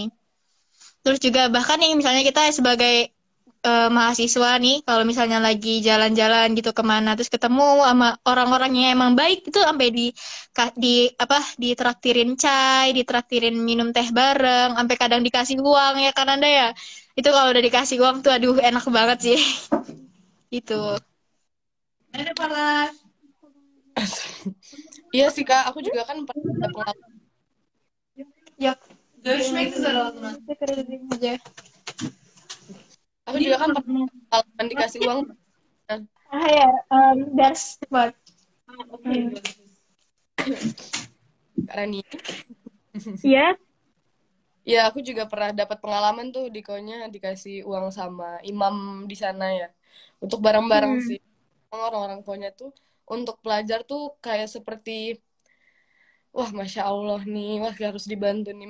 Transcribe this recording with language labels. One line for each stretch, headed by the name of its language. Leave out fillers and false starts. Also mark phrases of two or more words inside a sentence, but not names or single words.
Indonesian: Terus juga bahkan nih misalnya kita sebagai mahasiswa nih, kalau misalnya lagi jalan-jalan gitu kemana, terus ketemu sama orang-orangnya emang baik, itu sampai di apa, ditraktirin chai, ditraktirin minum teh bareng, sampai kadang dikasih uang ya kan Anda ya. Itu kalau udah dikasih uang tuh aduh enak banget sih. Itu. Ada para. Iya sih, Kak. Aku juga kan pernah ada pengalaman. Ya.
Turkish: Görüşmek üzere o zaman. Teşekkür ederim aja.
Indonesian: Aku juga kan pernah pengalaman dikasih uang. Ah ya,
English: that's what.
Indonesian: Karena nih, Ya. ya aku juga pernah dapat pengalaman tuh di Konya dikasih uang sama imam di sana ya. Untuk barang-barang sih. Orang-orang Konya tuh untuk pelajar tuh kayak seperti wah,
Arabic: ما شاء الله
Indonesian: nih, wah harus dibantu nih.